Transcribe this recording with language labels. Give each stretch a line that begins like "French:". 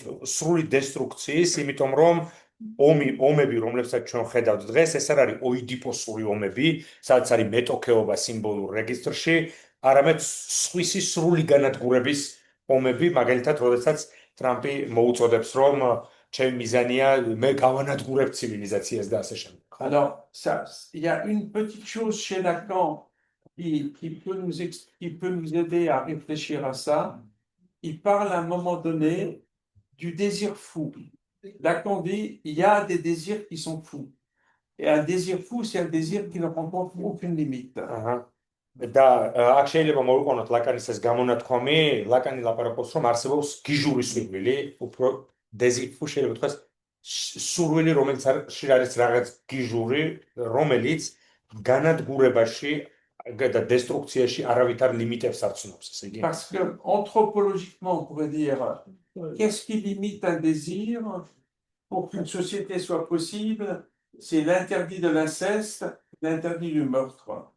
Georgian: სრული დესტრუქციის, იმიტომ რომ ომები, რომლებსაც ჩვენ ხედავთ დღეს, ეს არ არის ოიდიპოსური ომები, სადაც არის მეტოქეობა სიმბოლურ რეგისტრში, არამედ სხვისი სრული განადგურების ომები, მაგალითად, როდესაც ტრამპი მოუწოდებს, რომ ჩემი მიზანია მე გავანადგურებ ცივილიზაციას და ასე შემდეგ.
French: Alors, il y a une petite chose chez Lacan qui peut nous aider à réfléchir à ça. Il parle à un moment donné du désir fou. Lacan dit il y a des désirs qui sont fous. Et un désir fou, c'est un désir qui ne rencontre aucune limite.
Georgian: და აქ შეიძლება მოვიყვანოთ ლაკანის ეს გამონათქვამი, ლაკანი ლაპარაკობს, რომ არსებობს გიჟური სურვილი, უფრო დეზირფუ შეიძლება თქვას სურვილი, რომელიც არის რაღაც გიჟური, რომელიც განადგურებაში და დესტრუქციაში არავითარ ლიმიტებს არ ცნობს, ესე იგი.
French: Parce que anthropologiquement, on pourrait dire qu'est-ce qui limite un désir pour qu'une société soit possible? C'est l'interdit de l'inceste, l'interdit du meurtre.